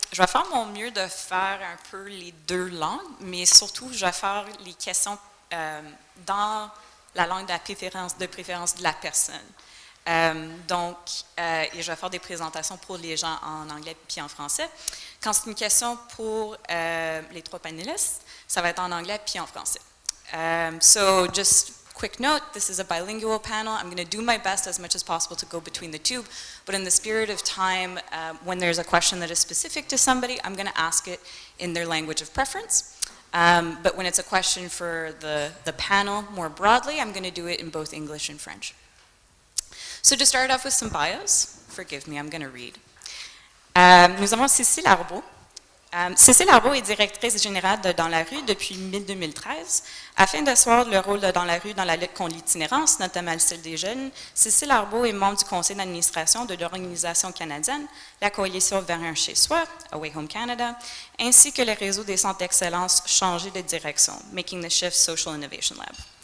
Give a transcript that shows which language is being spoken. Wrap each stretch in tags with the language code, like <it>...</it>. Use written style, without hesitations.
<fr>Je vais faire mon mieux de faire un peu les deux langues, mais surtout je vais faire les questions dans la langue de préférence de la personne. Et je vais faire des présentations pour les gens en anglais puis en français. Quand c'est une question pour les trois panélistes, ça va être en anglais puis en français.</fr> <en>So just quick note, this is a bilingual panel. I'm going to do my best as much as possible to go between the two, but in the spirit of time, when there's a question that is specific to somebody, I'm going to ask it in their language of preference. But when it's a question for the panel more broadly, I'm going to do it in both English and French. So to start off with some bios, forgive me, I'm going to read.</en> <fr>Nous avons Cécile Arbeau. Cécile Arbeau est directrice générale de Dans la rue depuis 2013. Afin d'asseoir le rôle de Dans la rue dans la lutte contre l'itinérance, notamment celle des jeunes, Cécile Arbeau est membre du conseil d'administration de l'organisation canadienne, la Coalition vers un chez-soi, Away Home Canada, ainsi que le réseau des centres d'excellence changé de direction, Making the Shift Social Innovation Lab.</fr>